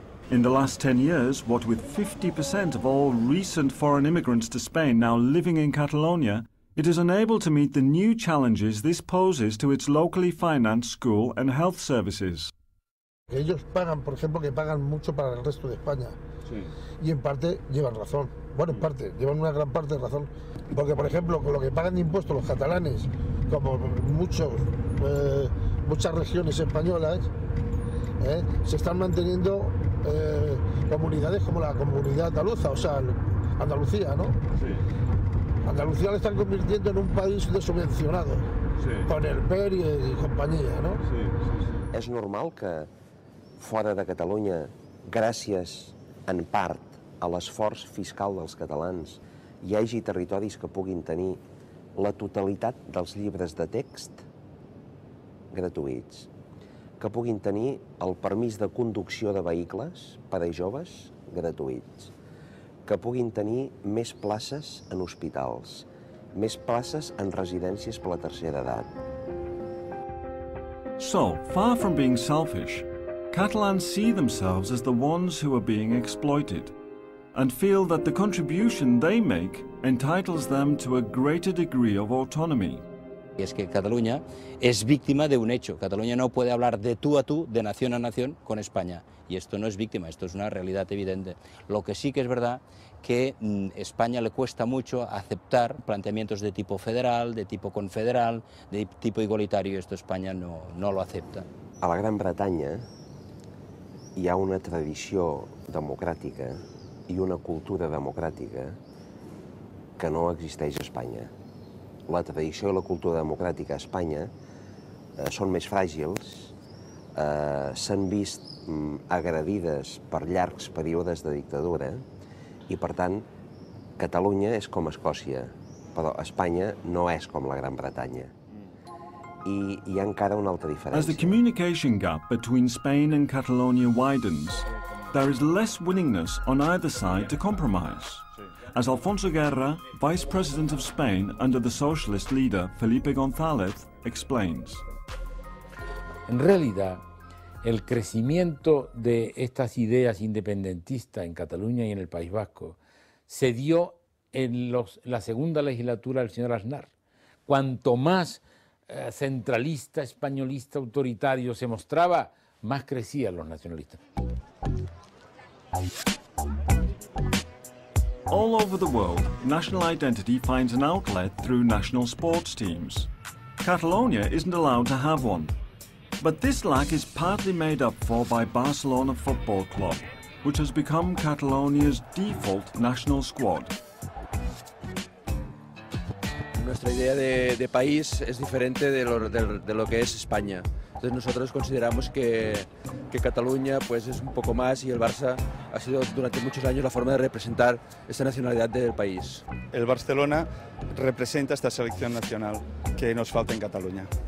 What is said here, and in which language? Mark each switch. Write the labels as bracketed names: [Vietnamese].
[English] In the last 10 years, what with 50% of all recent foreign immigrants to Spain now living in Catalonia, it is unable to meet the new challenges this poses to its locally financed school and health services. [Spanish] Ellos pagan, por ejemplo, que pagan mucho para el resto de España. Sí. Y en parte llevan razón. Bueno, en parte, llevan una gran parte de razón. Porque, por ejemplo, con lo que pagan de impuestos los catalanes, como muchas regiones españolas, se están manteniendo comunidades como la comunidad andaluza, o sea, Andalucía, ¿no? Sí. Andalucía le están convirtiendo en un país desubvencionado, sí, con el PER y compañía, ¿no? Sí, sí, sí. [Catalan] És normal que fora de Catalunya, gràcies en part a l'esforç fiscal dels catalans, hi hagi territoris que puguin tenir la totalitat dels llibres de text gratuïts, que puguin tenir el permís de conducció de vehicles per a joves gratuïts, que puguin tenir més places en hospitals, més places en residències per la tercera edat. [English] So, far from being selfish, Catalans see themselves as the ones who are being exploited and feel that the contribution they make entitles them to a greater degree of autonomy. [Spanish] Y es que Cataluña es víctima de un hecho. Cataluña no puede hablar de tú a tú, de nación a nación, con España. Y esto no es víctima, esto es una realidad evidente. Lo que sí que es verdad que a España le cuesta mucho aceptar planteamientos de tipo federal, de tipo confederal, de tipo igualitario, y esto España no lo acepta. [Catalan] A la Gran Bretanya hi ha una tradició democràtica i una cultura democràtica que no existeix a Espanya. La tradició i la cultura democràtica a Espanya són més fràgils, s'han vist agredides per llargs períodes de dictadura i, per tant, Catalunya és com Escòcia, però Espanya no és com la Gran Bretanya. I hi ha encara una altra diferència. [English] As the communication gap between Spain and Catalonia widens, there is less willingness on either side to compromise. As Alfonso Guerra, Vice President of Spain under the socialist leader Felipe González, explains. [Spanish] En realidad, el crecimiento de estas ideas independentistas en Cataluña y en el País Vasco se dio en la segunda legislatura del señor Aznar. Cuanto más centralista, españolista, autoritario se mostraba, más crecían los nacionalistas. [English] All over the world, national identity finds an outlet through national sports teams. Catalonia isn't allowed to have one. But this lack is partly made up for by Barcelona Football Club, which has become Catalonia's default national squad. [Spanish] Nuestra idea de país es diferente de lo que es España. Entonces nosotros consideramos que Cataluña pues, es un poco más y el Barça ha sido durante muchos años la forma de representar esta nacionalidad del país. El Barcelona representa esta selección nacional que nos falta en Cataluña.